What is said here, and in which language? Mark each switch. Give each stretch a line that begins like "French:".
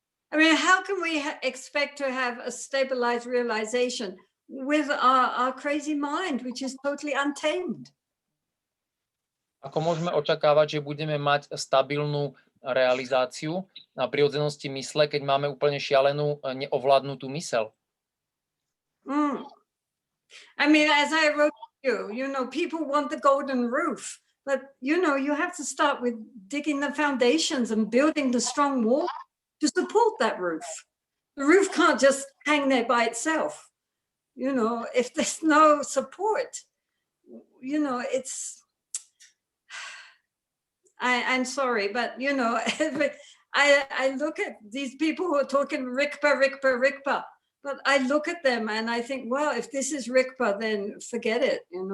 English: I mean, how can we expect to have a stabilized realization with our crazy mind, which is totally untamed?
Slovak: Ako môžeme očakávať, že budeme mať stabilnú realizáciu na prirodzenosti mysle, keď máme úplne šialenú, neovládnutú mysel?
English: I mean, as I wrote to you, people want the golden roof, but you have to start with digging the foundations and building the strong wall to support that roof. The roof can't just hang there by itself. If there's no support, it's, I'm sorry, but I look at these people who are talking Rikpa, but I look at them and I think, well, if this is Rikpa, then forget it,